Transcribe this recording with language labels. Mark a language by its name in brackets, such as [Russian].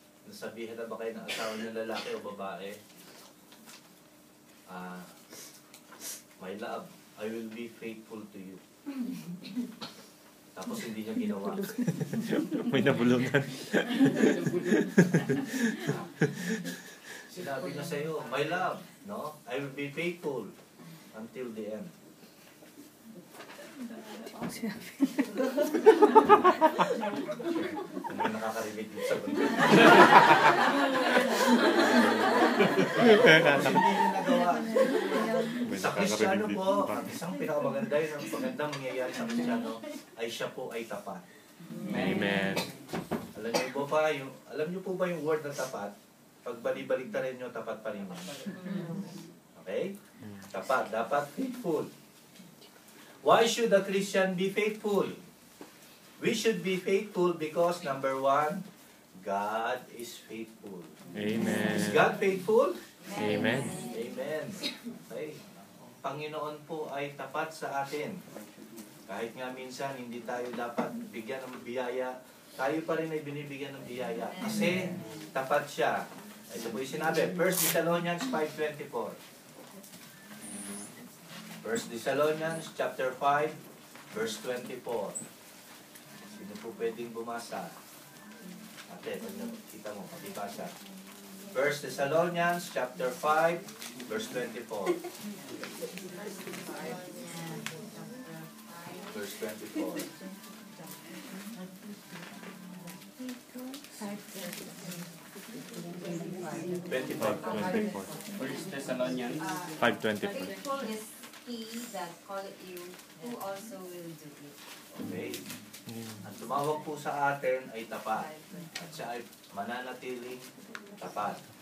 [Filipino] Nasabihan na ba kayo ng asawa niyo lalaki o babae? [English] My love, I will be faithful to you. [Filipino] Tapos hindi niya ginawa. May nabulungan. Sinabi na sa'yo, [English] my love, [Filipino] no? [English] I will be faithful until the end. [Filipino] Ano yung nakaka-relate dito sa bundok? Hindi niya nagawa. Sa Kristiyano po, ang isang pinakamaganda yun, ang magandang mangyayari sa Kristiyano, ay siya po ay tapat. Amen. Alam niyo po ba yung word na tapat? Pag bali-baligtarin niyo, tapat pa rin yun. Okay? Tapat. Dapat faithful. [English] Why should a Christian be faithful? We should be faithful because number 1, God is faithful. Amen. Is God faithful? Amen. Amen. Okay. [Filipino] Panginoon po ay tapat sa atin. Kahit nga minsan hindi tayo dapat bigyan ng biyaya, tayo pa rin ay binibigyan ng biyaya. Kasi tapat siya. Ito po yung sinabi, 1 Thessalonians 5:24. [English] 1 Thessalonians chapter 5, verse 24. [Filipino] Sino po pwedeng bumasa? Ate, pag nakita mo, pakibasa. [English] 1 Thessalonians chapter 5, verse 24. Verse 24. 5:24. 1 Thessalonians 5:24. Faithful is he that calleth you, who also will do it. Okay. [Filipino] Ang tumawag po sa atin ay tapat. At siya ay mananatiling tapat.